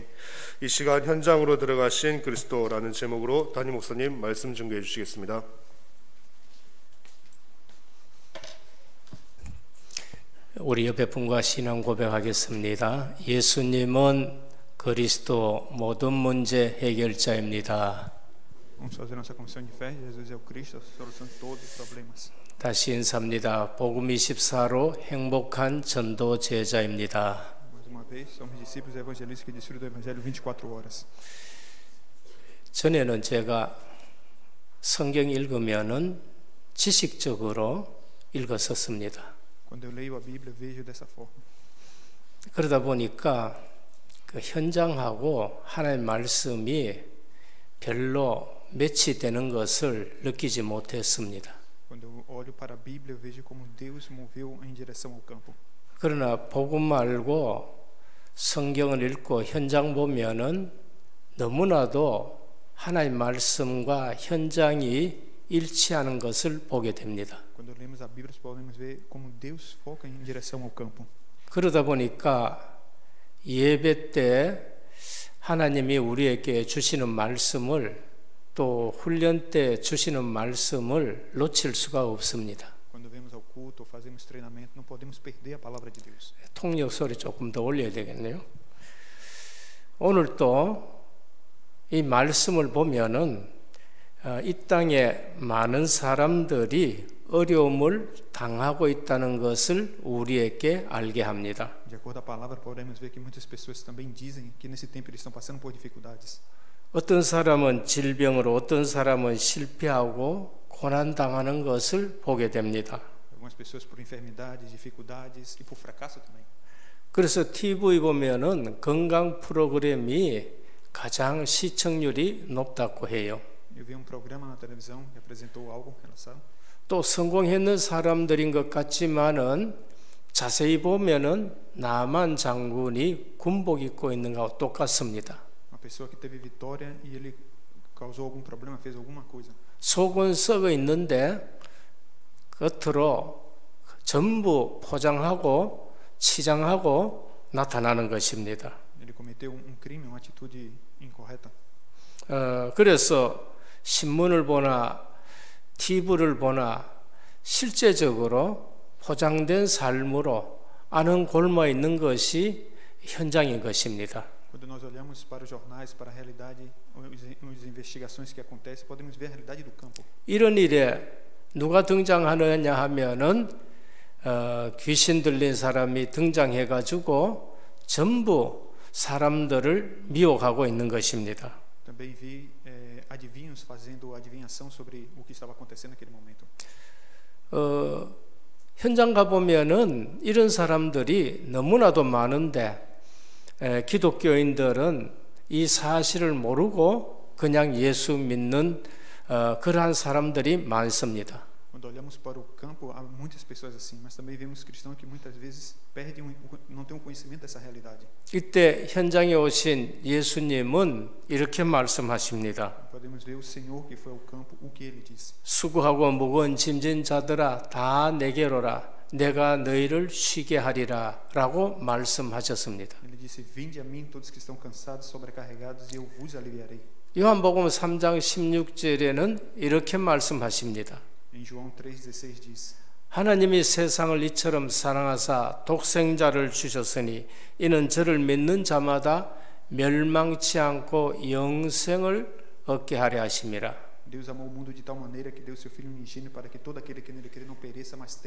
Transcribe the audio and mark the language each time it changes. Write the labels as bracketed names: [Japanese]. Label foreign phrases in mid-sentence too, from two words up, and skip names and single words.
[Korean] 이 시간 현장으로 들어가신 그리스도라는 제목으로 담임 목사님 말씀 증거해 주시겠습니다. 우리 옆에 분과 신앙 고백하겠습니다. 예수님은 그리스도 모든 문제 해결자입니다. [Portuguese] Vamos fazer nossa confissão de fé. Jesus é o Cristo, a solução de todos os problemas. [Korean] 다시 인사합니다. 복음 24로 행복한 전도 제자입니다. [Portuguese] Mais uma vez, somos discípulos evangelistas que distribuem o Evangelho 24 horas. [Korean] 전에는 제가 성경 읽으면은 지식적으로 읽었었습니다. [Portuguese] Quando eu leio a Bíblia, vejo dessa forma. [Korean] 그러다 보니까 그 현장하고 하나님의 말씀이 별로 매치되는 것을 느끼지 못했습니다. [Portuguese] Quando eu olho para a Bíblia, eu vejo como Deus moveu em direção ao campo. [Korean] 그러나 복음 알고 성경을 읽고 현장 보면은 너무나도 하나님의 말씀과 현장이 일치하는 것을 보게 됩니다. [Portuguese] Quando lemos a Bíblia, podemos ver como Deus foca em direção ao campo. [Korean] 그러다 보니까 예배 때 하나님이 우리에게 주시는 말씀을 또 훈련 때 주시는 말씀을 놓칠 수가 없습니다. [Portuguese] Quando vemos ao culto ou fazemos treinamento, não podemos perder a palavra de Deus. [Korean] 통역 소리 조금 더 올려야 되겠네요. 오늘 또 이 말씀을 보면은 이 땅에 많은 사람들이 어려움을 당하고 있다는 것을 우리에게 알게 합니다. [Portuguese] De acordo com a palavra, podemos ver que muitas pessoas também dizem que nesse tempo eles estão passando por dificuldades. [Korean] 어떤 사람은 질병으로, 어떤 사람은 실패하고 고난 당하는 것을 보게 됩니다. [Portuguese] Algumas pessoas por enfermidades, dificuldades e por fracasso também. [Korean] 그래서 TV 보면은 건강 프로그램이 가장 시청률이 높다고 해요. [Portuguese] Eu vi programa na televisão que apresentou algo relacionado. [Korean] 또 성공했는 사람들인 것 같지만은 자세히 보면은 나만 장군이 군복 입고 있는 것과 똑같습니다. [Portuguese] Uma pessoa que teve vitória e ele causou algum problema, fez alguma coisa. [Korean] 속은 썩어 있는데 겉으로 전부 포장하고 치장하고 나타나는 것입니다. [Portuguese] Ele cometeu crime, uma atitude incorreta. [Korean] 그래서 신문을 보나 TV를 보나 실제적으로 포장된 삶으로 안은 곪아 있는 것이 현장인 것입니다. [Portuguese] Quando nós olhamos para os jornais, para a realidade, as investigações que acontecem, podemos ver a realidade do campo. [Korean] 이런 일에 누가 등장하느냐 하면은 귀신 들린 사람이 등장해 가지고 전부 사람들을 미혹하고 있는 것입니다. [Portuguese] Também vi adivinhos fazendo adivinhação sobre o que estava acontecendo naquele momento. [Korean] 현장 가보면은 이런 사람들이 너무나도 많은데 기독교인들은 이 사실을 모르고 그냥 예수 믿는 그러한 사람들이 많습니다. [Portuguese] Quando olhamos para o campo, há muitas pessoas assim, mas também vemos cristãos que muitas vezes não têm conhecimento dessa realidade. [Korean] 이때 현장에 오신 예수님은 이렇게 말씀하십니다. [Portuguese] Podemos ver o Senhor que foi ao campo, o que ele disse. [Korean] 수고하고 무거운 짐진 자들아 다 내게로라 내가 너희를 쉬게 하리라 라고 말씀하셨습니다. [Portuguese] Ele disse: Vinde a mim todos que estão cansados, sobrecarregados, e eu vos aliviarei. [Korean] 요한복음 3장 16절에는 이렇게 말씀하십니다. [Portuguese] Em João 3:16 diz: [Korean] 하나님이 세상을 이처럼 사랑하사 독생자를 주셨으니 이는 저를 믿는 자마다 멸망치 않고 영생을 얻게 하려 하심이라. [Portuguese] Deus amou o mundo de tal maneira que deu seu Filho unigênito para que todo aquele que nele crê não pereça, mas tenha vida eterna.